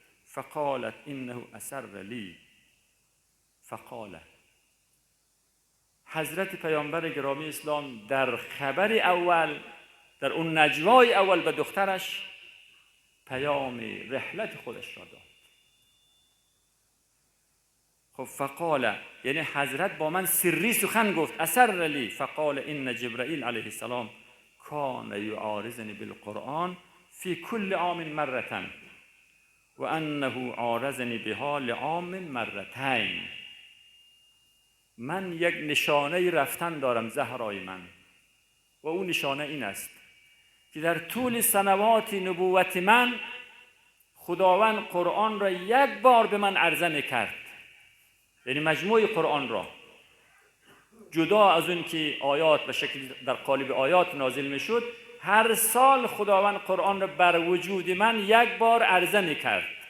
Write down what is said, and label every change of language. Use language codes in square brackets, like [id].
[ar] فقالت انه اسر لی. فقالت، [fa] حضرت پیامبر گرامی اسلام در خبر اول، در اون نجوای اول به دخترش پیام رحلت خودش را داد. خب فقال، یعنی حضرت با من سری سخن گفت. [ar] اسر لی. فقال ان جبرائیل علیه السلام کان یعارضنی بالقرآن فی کل عام مرة و انه عارضنی بها لعام مرتين. [fa] من یک نشانه رفتن دارم زهرای من، و اون نشانه این است که در طول سنوات نبوت من خداوند قرآن را یک بار به من عرضه میکرد، یعنی مجموع قرآن را، جدا از اون که آیات به شکل در قالب آیات نازل میشد، هر سال خداوند قرآن را بر وجود من یک بار عرضه میکرد.